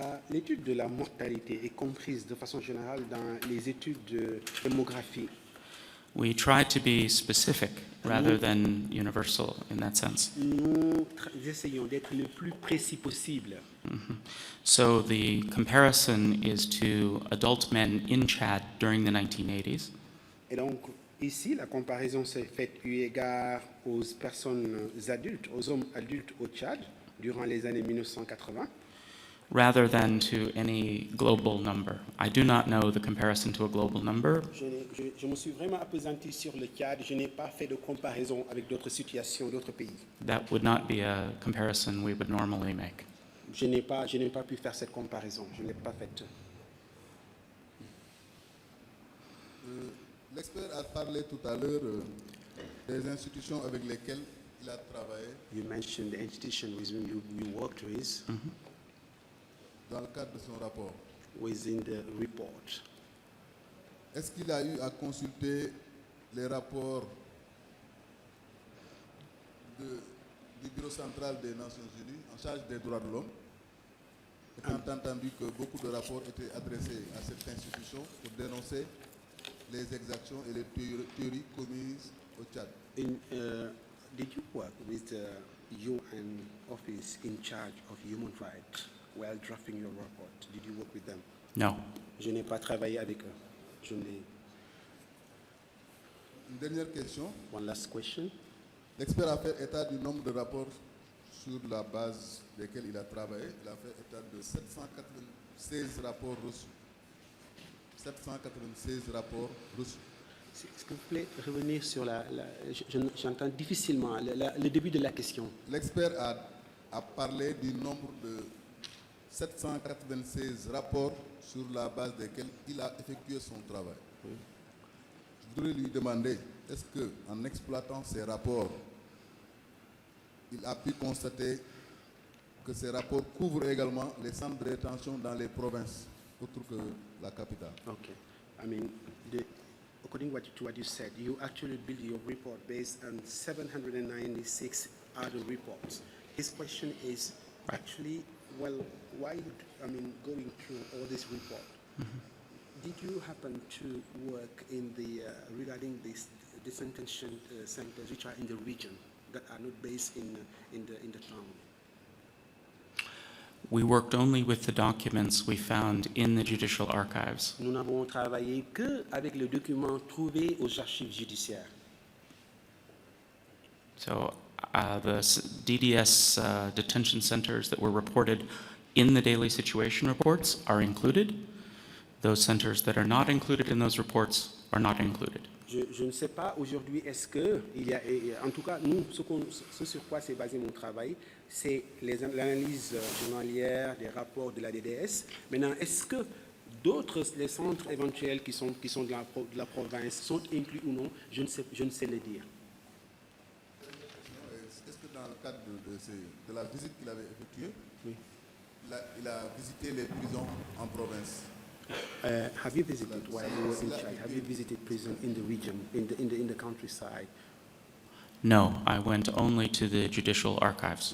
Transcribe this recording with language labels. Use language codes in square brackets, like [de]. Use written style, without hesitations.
[fr] L'étude de la mortalité est comprise de façon générale dans les études de démographie. [en] we try to be specific rather than universal in that sense. [fr] Nous essayons d'être le plus précis possible. [en] So the comparison is to adult men in Chad during the 1980s, [fr] Et donc, ici, la comparaison s'est faite eu égard aux personnes adultes, aux hommes adultes au Tchad durant les années 1980. [en] rather than to any global number. I do not know the comparison to a global number. [fr] Je me suis vraiment appesanti sur le Tchad. Je n'ai pas fait de comparaison avec d'autres situations, d'autres pays. [en] That would not be a comparison we would normally make. [fr] Je n'ai pas pu faire cette comparaison. Je ne l'ai pas faite. L'expert a parlé tout à l'heure des institutions avec lesquelles il a travaillé [en] You mentioned the institution with whom you worked with [fr] dans le cadre de son rapport. [en] within the report. [fr] Est-ce qu'il a eu à consulter les rapports du Bureau central des Nations Unies en charge des droits de l'homme, étant entendu que beaucoup de rapports étaient adressés à cette institution pour dénoncer les exactions et les théories commises au Tchad? [en] Did you work with the UN office in charge of human rights while drafting your report? Did you work with them? No. [fr] Je n'ai pas travaillé avec eux. Je n'ai. Une dernière question. One last question. L'expert a fait état du nombre de rapports sur la base desquels il a travaillé. Il a fait état de 796 rapports reçus. 796 rapports reçus. Est-ce que vous pouvez revenir sur j'entends difficilement le début de la question. L'expert a parlé du nombre de 796 rapports sur la base desquels il a effectué son travail. Je voudrais lui demander, est-ce qu'en exploitant ces rapports, il a pu constater que ces rapports couvrent également les centres de rétention dans les provinces, autres que la capitale? [en] Okay. I mean, according to what you said, you actually build your report based on 796 other reports. His question is actually, well, why, going through all this report, did you happen to work in the, regarding this detention centers which are in the region that are not based in the town? We worked only with the documents we found in the judicial archives. [fr] Nous n'avons travaillé qu'avec les documents trouvés aux archives judiciaires. [en] So the DDS detention centers that were reported in the daily situation reports are included. Those centers that are not included in those reports are not included. [fr] Je ne sais pas aujourd'hui, est-ce que, en tout cas, nous, ce sur quoi s'est basé mon travail, c'est l'analyse journalière des rapports de la DDS. Maintenant, est-ce que d'autres, les centres éventuels qui sont de la province sont inclus ou non, je ne sais le dire. Est-ce que dans le cadre de la visite qu'il avait effectuée, oui, il a visité les prisons en province? [en] Have you visited while you were in Chad? Have you visited prison in the region, in the countryside? No, I went only to the judicial archives.